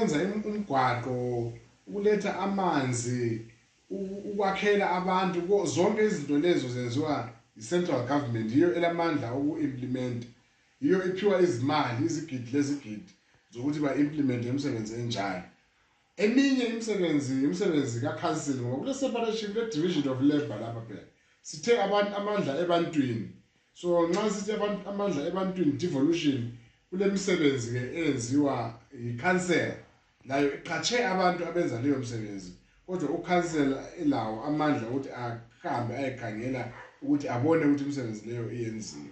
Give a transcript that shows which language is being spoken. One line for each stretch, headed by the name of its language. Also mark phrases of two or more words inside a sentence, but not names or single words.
North Ndebele: Ukwenza umgwaqo, ukuletha amanzi ukwakhela abantu zonke izinto lezo zenziwa i-
English: central government
North Ndebele: yiyo elamandla uku-implement yiyo iphiwa izimali izigidi lezigidi zokuthi ba-implement imisebenzi enjalo eminye imisebenzi ka-council ngoba kule separation kule
English: division of labor
North Ndebele: lapha phela sithe abantu amandla ebantwini so nxa sithi abantu amandla ebantwini devolution kule misebenzi ke eyenziwa i-council layo iqhatshe abantu abenza leyo msebenzi kodwa u-council ilawo amandla ukuthi ahambe ayikhangela ukuthi abone ukuthi imisebenzi leyo iyenziwe